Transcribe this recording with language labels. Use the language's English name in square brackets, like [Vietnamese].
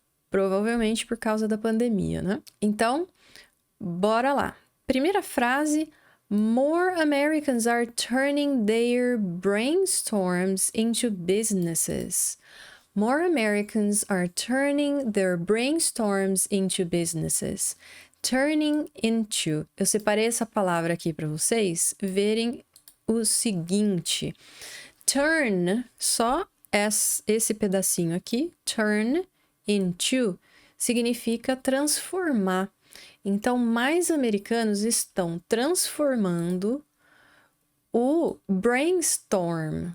[Portuguese] Provavelmente por causa da pandemia, né? Então, bora lá. Primeira frase: [English] More Americans are turning their brainstorms into businesses. More Americans are turning their brainstorms into businesses. Turning into. [Portuguese] Eu separei essa palavra aqui para vocês verem o seguinte. Turn, só esse pedacinho aqui, turn into, significa transformar. Então, mais americanos estão transformando o brainstorm.